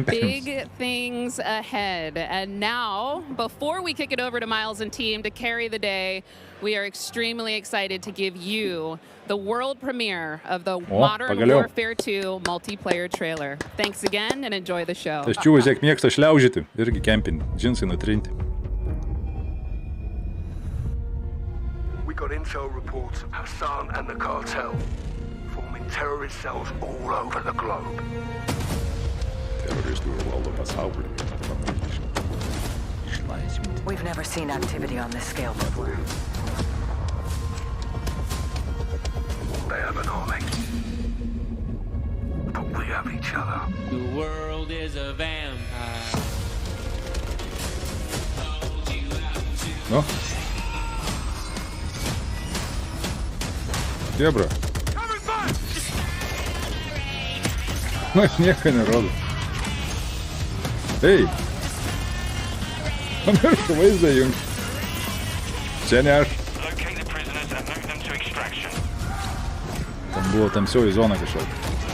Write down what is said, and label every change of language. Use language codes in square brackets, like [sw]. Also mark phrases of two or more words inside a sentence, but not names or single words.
[en] Big things ahead. And now, before we kick it over to Miles and team to carry the day, we are extremely excited to give you the world premiere of the Modern Warfare 2 multiplayer trailer. Thanks again and enjoy the show. [lt] Tas čiūvas, kiek mėgsta šliaužyti, irgi kempinti, džinsai nutrinti. [en] We got intel reports of Hassan and the cartel forming terrorist cells all over the globe. [lt] Terroristų valdo pasaulį. [en] We've never seen activity on this scale before. They have an army, but we have each other. The world is a vampire. No. [ru] Где, bro? [lt] Man nieko nerodo. Ei! Pamiršau vaizdą jums. Čia ne aš. Ten buvo tamsioji zona kažkokia.